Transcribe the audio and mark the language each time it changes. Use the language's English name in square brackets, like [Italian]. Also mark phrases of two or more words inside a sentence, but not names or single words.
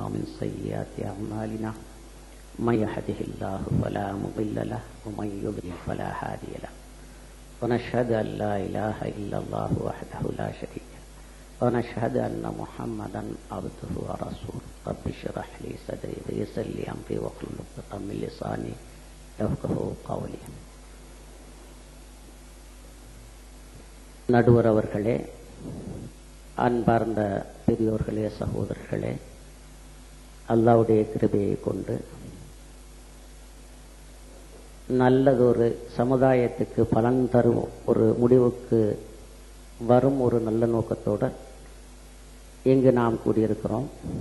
[Arabic] ومن سيئات أعمالنا من يهده الله فلا مضل له ومن يضلل فلا هادي له ونشهد أن لا إله إلا الله وحده لا شريك له ونشهد أن محمدا عبده ورسوله رب اشرح لي صدري ويسر لي أمري واحلل عقدة من لساني [Tamil] நடுவர் அவர்களே, அன்பார்ந்த பெரியோர்களே, சகோதரர்களே, அல்லாஹ்வுடைய கிருபையை கொண்டு நல்லதொரு சமுதாயத்துக்கு பலன் தரும் ஒரு முடிவுக்கு வரும் ஒரு நல்ல நோக்கத்தோடு இங்கு நாம் கூடியிருக்கிறோம்.